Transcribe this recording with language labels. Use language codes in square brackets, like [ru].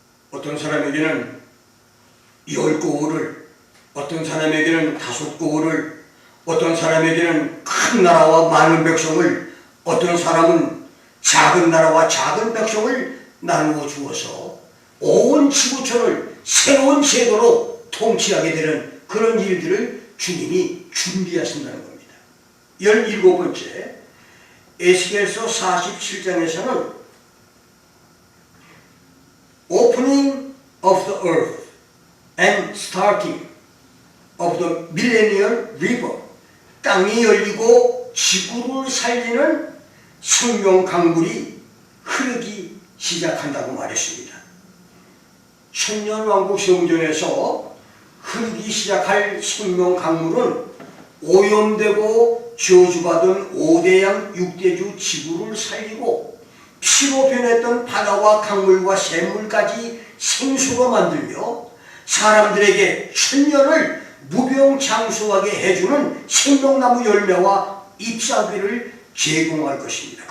[ko] 어떤 사람에게는 10고을을, 어떤 사람에게는 5고을을, 어떤 사람에게는 큰 나라와 많은 백성을, 어떤 사람은 작은 나라와 작은 백성을 나누어 주어서 온 지구촌을 새로운 제도로 통치하게 되는 그런 일들을 주님이 준비하신다는 겁니다. 17번째, 에스겔서 47장에서는 [en] opening of the earth and starting of the millennial river. [ko] 땅이 열리고 지구를 살리는 생명 강물이 흐르기 시작한다고 말했습니다. 천년왕국 성전에서 흐르기 시작할 생명 강물은 오염되고 저주받은 5대양 6대주 지구를 살리고 피로 변했던 바다와 강물과 샘물까지 생수로 만들며 사람들에게 천년을 무병장수하게 해주는 생명나무 열매와 잎사귀를 제공할 것입니다.